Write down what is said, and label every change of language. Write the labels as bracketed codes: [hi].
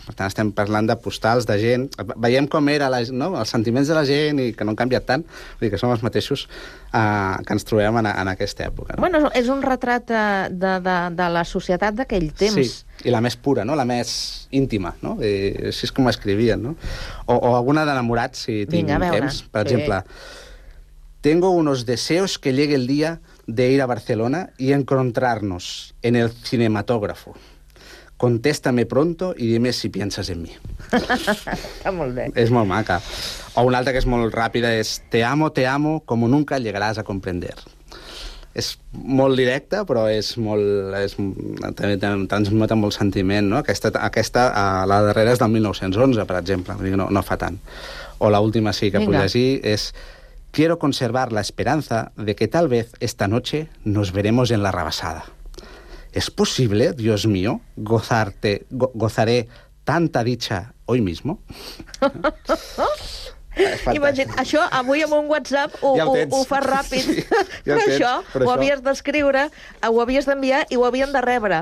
[ca] Per tant, estem parlant de postals, de gent... Veiem com eren no? els sentiments de la gent i que no han canviat tant. Vull dir que som els mateixos que ens trobem en aquesta època. No? Bueno, és un retrat de la societat d'aquell temps. Sí, i la més pura, no? La més íntima, no? I així és com escrivien, no? O alguna d'enamorats, si tinc temps. Per exemple: [es] tengo unos deseos que llegue el día de ir a Barcelona y encontrarnos en el cinematógrafo. Contéstame pronto y dime si piensas en mí. [ca] Está molt bé. És molt maca. O una altra que és molt ràpida és: [es] te amo, como nunca llegarás a comprender. [ca] És molt directa, però és molt... transmet molt sentiment, no? Aquesta, la darrera, és del 1911, per exemple. No fa tant. O l'última, sí, que puc llegir, és: [es] quiero conservar la esperanza de que tal vez esta noche nos veremos en la rabassada. ¿Es posible, Dios mío, gozaré tanta dicha hoy mismo? [ca] Imagina't, això avui amb un WhatsApp ho fa ràpid. Sí, ja però això ho havies d'escriure, ho havies d'enviar i ho havien de rebre.